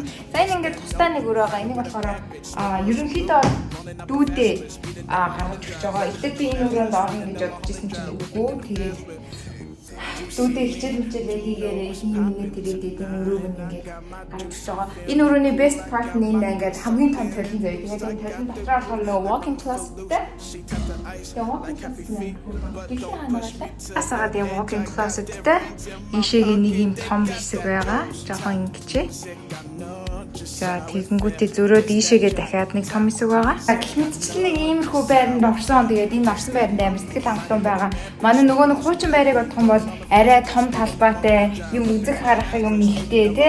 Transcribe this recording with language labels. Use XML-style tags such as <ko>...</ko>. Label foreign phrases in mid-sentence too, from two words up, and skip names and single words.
<mn>За энэ ингээд тусдаа нэг өөр байгаа. Энийг болохоор ерөнхийдөө дүүдээ гаргаж өгч байгаа. Ихдээ би энэ өрөөнд орно гэж бодож ирсэн чинь үгүй. Тэгээд дүүдээ хичээл хийгээрээ хийгээд тэгээд энэ өрөөг ингээд гаргаж өгч байгаа. Энэ өрөөний</mn> <en>best part</en> <mn>нь энэ ингээд хамгийн том толон зав. Тэгээд энэ толон дотроо болохоор нөгөө</mn> <en>walking closet-</en> <mn>тэй. Тэгээ</mn> <en>walking closet-</en> <mn>тэй. Асаагаад юм</mn> <en>walking closet-</en> <mn>тэй. Ийшээгээ нэг юм том хэсэг байгаа. Жохон ингэчээ. За тэгэнгүүтээ зөрөөд ийшээгээ дахиад нэг том хэсэг байгаа. Гэх мэтчлэн нэг иймэрхүү байранд орсон. Тэгээд энэ орсон байранд амар сэтгэл хангалуун байгаа. Манай нөгөө нэг хуучин байрыг бодох юм бол арай том талбайтай, юм үзэх харах юм ихтэй тий.</mn>